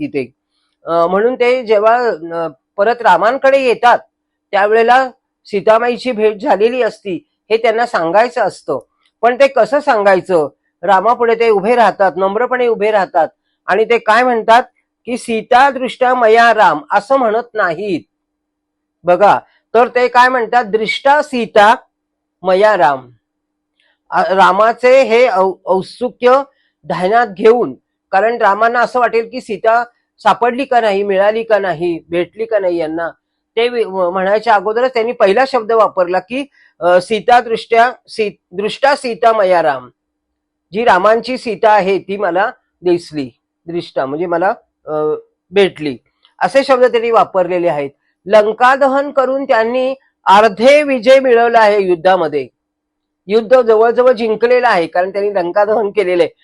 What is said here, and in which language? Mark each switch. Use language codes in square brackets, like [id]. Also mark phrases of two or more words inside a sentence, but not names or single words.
[mr] ते म्हणून ते जेव्हा परत रामांकडे येतात त्यावेळेला सीतामाईची भेट झालेली असती हे त्यांना सांगायचं असतं. पण ते कसं सांगायचं? रामापुढे ते उभे राहतात, नम्रपणे उभे राहतात आणि ते काय म्हणतात की [sa] सीता दृष्टा मया राम [mr] असं म्हणत नाहीत बघा. तर ते काय म्हणतात, [sa] दृष्टा सीता मया राम. [mr] रामाचे हे औत्सुक्य ध्यानात घेऊन, कारण रामांना असं वाटेल की सीता सापडली का नाही, मिळाली का नाही, भेटली का नाही यांना, ते म्हणायच्या अगोदरच त्यांनी पहिला शब्द वापरला की [sa] सीता दृष्टा सीता मया राम. [mr] जी रामांची सीता आहे ती मला दिसली, दृष्टा म्हणजे मला भेटली, असे शब्द त्यांनी वापरलेले आहेत. लंका दहन करून त्यांनी अर्धे विजय मिळवला आहे युद्धामध्ये. युद्ध जवळजवळ जिंकलेलं आहे कारण त्यांनी लंका दहन केलेलं आहे.